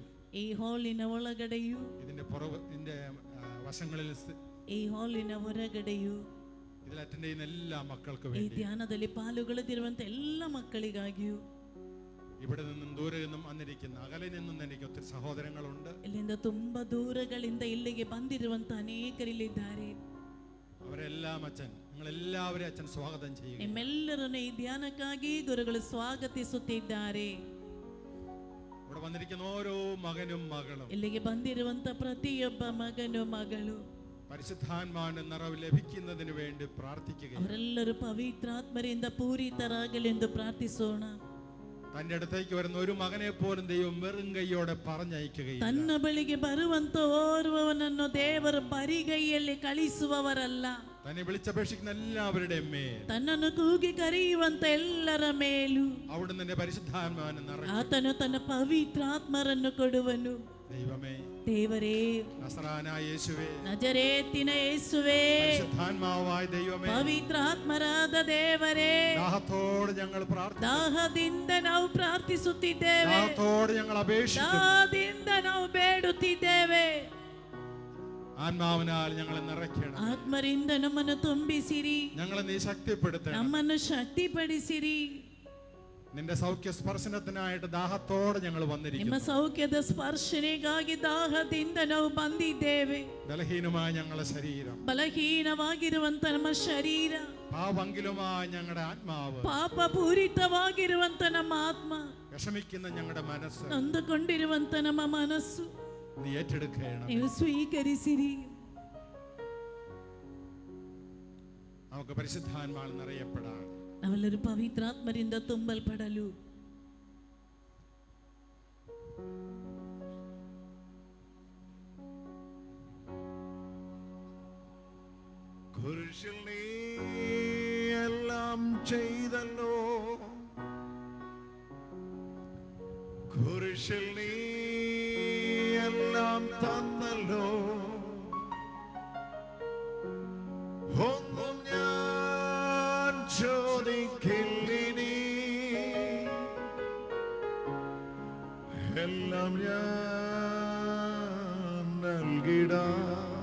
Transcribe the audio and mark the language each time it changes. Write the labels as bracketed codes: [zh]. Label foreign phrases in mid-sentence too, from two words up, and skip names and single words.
[kn] ಈ ಹಾಲಿನ ಒಳಗಡೆಯೂ [ml] ഇതിന്റെ വശങ്ങളിൽ [kn] ಈ ಹಾಲಿನ ಹೊರಗಡೆಯೂ [ml] ഇതിൽ അറ്റൻഡ് ചെയ്യുന്ന എല്ലാ മക്കൾക്കും [kn] ಈ [ml] വേണ്ടി, [kn] ಧ್ಯಾನದಲ್ಲಿ ಪಾಲ್ಗೊಳ್ಳದಿರುವಂತ ಎಲ್ಲ ಮಕ್ಕಳಿಗಾಗಿಯೂ, [ml] ഇവിടെ നിന്നും ദൂരെ നിന്നും വന്നിരിക്കുന്ന അകലെ നിന്നും എനിക്ക് ഒത്തിരി സഹോദരങ്ങളുണ്ട്. [kn] ಇಲ್ಲಿಂದ ತುಂಬಾ ದೂರಗಳಿಂದ ಇಲ್ಲಿಗೆ ಬಂದಿರುವಂತ ಅನೇಕರಿಲ್ಲಿದ್ದಾರೆ. [ml] അവരെല്ലാം അച്ഛൻ, നിങ്ങളെല്ലാവരെയും അച്ഛൻ സ്വാഗതം ചെയ്യുക. [kn] ನಿಮ್ಮೆಲ್ಲರನ್ನು ಈ ಧ್ಯಾನಕ್ಕಾಗಿ ಗುರುಗಳು ಸ್ವಾಗತಿಸುತ್ತಿದ್ದಾರೆ. [ml] ഇവിടെ വന്നിരിക്കുന്ന ഓരോ മകനും മകളും [kn] ಇಲ್ಲಿಗೆ ಬಂದಿರುವಂತ ಪ್ರತಿಯೊಬ್ಬ ಮಗನು ಮಗಳು [ml] പരിശുദ്ധാത്മാവിന്റെ നിറവ് ലഭിക്കുന്നതിന് വേണ്ടി പ്രാർത്ഥിക്കുകയാണ്. [kn] ಅವರೆಲ್ಲರೂ ಪವಿತ್ರಾತ್ಮರಿಂದ ಪೂರಿತರಾಗಲೆಂದು ಪ್ರಾರ್ಥಿಸೋಣ. [ml] തന്റെ അടുത്തേക്ക് വരുന്ന ഒരു മകനെ പോലും ദൈവം വെറും കൈയോടെ പറഞ്ഞയക്കുകയില്ല. [kn] ತನ್ನ ಬಳಿಗೆ ಬರುವಂತ ಓರ್ವನನ್ನು ದೇವರು ಬರಿಗೈಯಲ್ಲಿ ಕಳಿಸುವವರಲ್ಲ. [ml] തന്നെ വിളിച്ചപേക്ഷിക്കുന്ന എല്ലാവരുടെയും മേൽ, [kn] ತನ್ನನ್ನು ಕೂಗಿ ಕರೆಯುವಂತ ಎಲ್ಲರ ಮೇಲೂ [ml] അവിടുന്ന് നിന്റെ പരിശുദ്ധാത്മാവിനെ നിറയ്ക്കും. [kn] ಆತನು ತನ್ನ ಪವಿತ್ರಾತ್ಮರನ್ನು ಕೊಡುವನು. [ml] ദൈവമേ, [kn] ದೇವರೇ, [ml] നസറാനായ യേശുവേ, [kn] ನಜರೇತಿನ ಯೇಸುವೇ, [ml] പരിശുദ്ധാത്മാവായ ദൈവമേ, [kn] ಪವಿತ್ರಾತ್ಮರಾದ ದೇವರೇ, [ml] ദാഹത്തോടെ ഞങ്ങൾ പ്രാർത്ഥിക്കുന്നു. [kn] ದಾಹದಿಂದ ನಾವು ಪ್ರಾರ್ಥಿಸುತ್ತಿದ್ದೇವೆ, [ml] ദാഹത്തോടെ ഞങ്ങൾ അപേക്ഷിക്കുന്നു. [kn] ದಾಹದಿಂದ ನಾವು ಬೇಡುತ್ತಿದ್ದೇವೆ. [ml] ആത്മാവിനാൽ ഞങ്ങളെ നിറയ്ക്കണം. [kn] ಆತ್ಮರಿಂದ ನಮ್ಮನ್ನು ತುಂಬಿಸಿರಿ, [ml] ഞങ്ങളെ നീ ശക്തിപ്പെടുത്തണം. [kn] ನಮ್ಮನ್ನು ಶಕ್ತಿಪಡಿಸಿರಿ. [ml] നിന്റെ സൗഖ്യ സ്പർശനത്തിനായിട്ട് ദാഹത്തോടെ ഞങ്ങൾ [kn] ನಿಮ್ಮ [ml] വന്നിരിക്കുന്നു. [kn] ಸೌಖ್ಯದ ಸ್ಪರ್ಶನೆಗಾಗಿ ದಾಹದಿಂದ ನಾವು ಬಂದಿದ್ದೇವೆ. [ml] ബലഹീനമായ ഞങ്ങളുടെ ശരീരം, [kn] ಬಲಹೀನವಾಗಿರುವಂತ ನಮ್ಮ ಶರೀರ, [ml] പാപങ്കിലുമായ ഞങ്ങളുടെ ആത്മാവ്, [kn] ಪಾಪ ಪೂರಿತವಾಗಿರುವಂತ ನಮ್ಮ ಆತ್ಮ, [ml] വിഷമിക്കുന്ന ഞങ്ങളുടെ മനസ്സ് [kn] ನೊಂದುಕೊಂಡಿರುವಂತ ನಮ್ಮ ಮನಸ್ಸು [ml] നീ ഏറ്റെടുക്കണം. [kn] ನೀವು ಸ್ವೀಕರಿಸಿರಿ. [ml] നമുക്ക് പരിശുദ്ധാത്മാവിൽ നിറയപ്പെടാൻ [kn] ನಾವೆಲ್ಲರೂ ಪವಿತ್ರಾತ್ಮರಿಂದ ತುಂಬಲ್ಪಡಲು [ml] കുരിശിൽ നീ എല്ലാം ചെയ്തല്ലോ, കുരിശിൽ നീ എല്ലാം തന്നല്ലോ, ഒന്നും ഞാൻ ചോദിക്കില്ലിനി, എല്ലാം ഞാൻ നൽകിടാം.